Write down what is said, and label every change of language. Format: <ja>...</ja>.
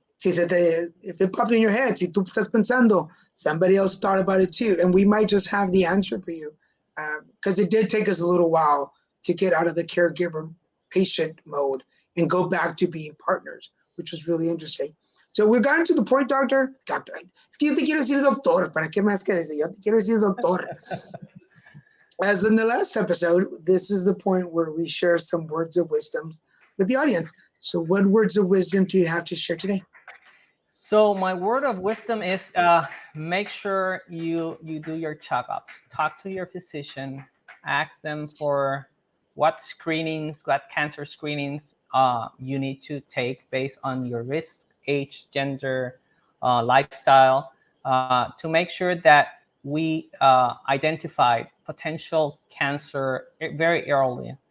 <en>If it popped in your head,</en> <es>si tú estás pensando,</es> <en>somebody else thought about it too, and we might just have the answer for you. Because it did take us a little while to get out of the caregiver patient mode and go back to being partners, which was really interesting. So we've gotten to the point, doctor.</en> <es>Es que yo te quiero decir doctor, ¿para qué más que decir? Yo te quiero decir doctor.</es> <en>As in the last episode, this is the point where we share some words of wisdom with the audience. So what words of wisdom do you have to share today? So my word of wisdom is make sure you do your checkups. Talk to your physician. Ask them for what cancer screenings you need to take based on your risk, age, gender, lifestyle, to make sure that we identify potential cancer very early.</en>